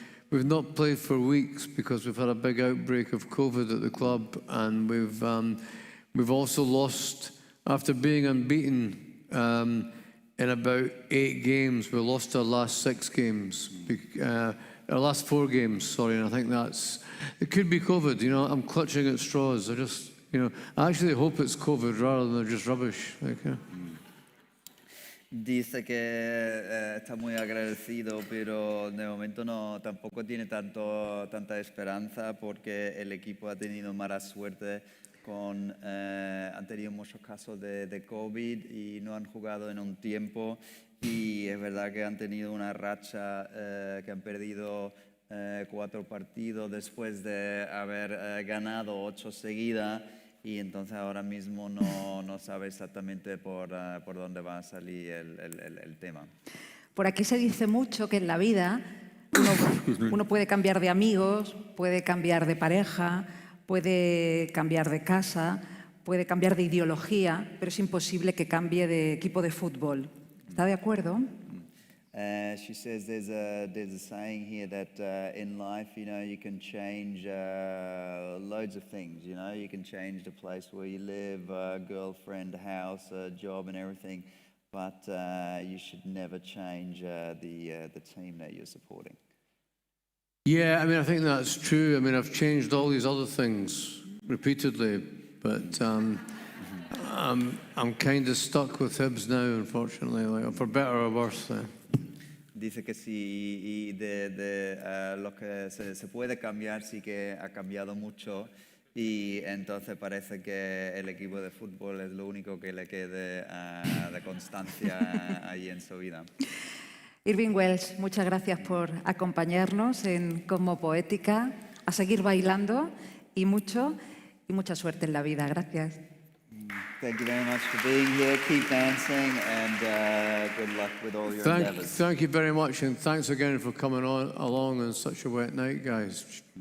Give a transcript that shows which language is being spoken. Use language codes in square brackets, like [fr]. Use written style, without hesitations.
[en] We've not played for weeks because we've had a big outbreak of COVID at the club, and we've also lost after being unbeaten in about 8 games. We lost our last 6 games. Our last 4 games, sorry, and I think it could be COVID, I'm clutching at straws. I actually hope it's COVID rather than just rubbish. [es] Dice que está muy agradecido, pero de momento tampoco tiene tanta esperanza, porque el equipo ha tenido mala suerte han tenido muchos casos de COVID y no han jugado en un tiempo. Y es verdad que han tenido una racha que han perdido 4 partidos después de haber ganado 8 seguidas, y entonces ahora mismo no sabe exactamente por dónde va a salir el tema. Por aquí se dice mucho que en la vida uno puede cambiar de amigos, puede cambiar de pareja, puede cambiar de casa, puede cambiar de ideología, pero es imposible que cambie de equipo de fútbol. ¿Está de acuerdo? [en] She says there's a saying here that in life, you can change loads of things. You can change the place where you live, a girlfriend, a house, a job, and everything. But you should never change the team that you're supporting. Yeah, I think that's true. I've changed all these other things repeatedly, but I'm kind of stuck with Hibs now, unfortunately, like, for better or worse. [es] Dice que sí, y de lo que se puede cambiar, sí que ha cambiado mucho, y entonces parece que el equipo de fútbol es lo único que le quede de constancia allí en su vida. Irvine Welsh, muchas gracias por acompañarnos en Como Poética, a seguir bailando y mucha suerte en la vida. Gracias. [en] Thank you very much for being here. Keep dancing, and good luck with all your endeavors. Thank you very much, and thanks again for coming along on such a wet night, guys.